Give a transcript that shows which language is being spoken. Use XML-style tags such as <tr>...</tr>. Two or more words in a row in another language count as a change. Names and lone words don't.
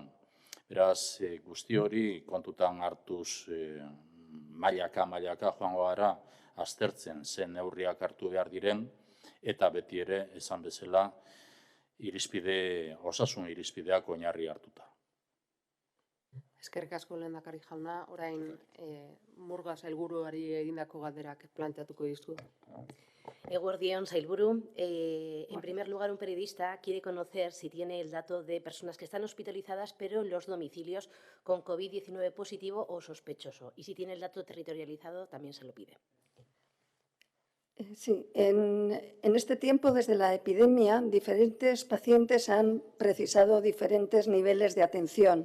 <eu>Beraz, guzti hori kontutan hartuz mailaka joango gara aztertzen zen neurriak hartu behar diren eta beti ere esan bezala osasun irizpideak oinarri hartuta. Eskerrik asko lehendakari jauna, orain Murga sailburuari egindako galderak planteatuko dizu. Eguerdión, sailburu.</eu> <es>En primer lugar, un periodista quiere conocer si tiene el dato de personas que están hospitalizadas pero en los domicilios con COVID-19 positivo o sospechoso. Y si tiene el dato territorializado, también se lo pide. Sí, en este tiempo, desde la epidemia, diferentes pacientes han precisado diferentes niveles de atención.</es>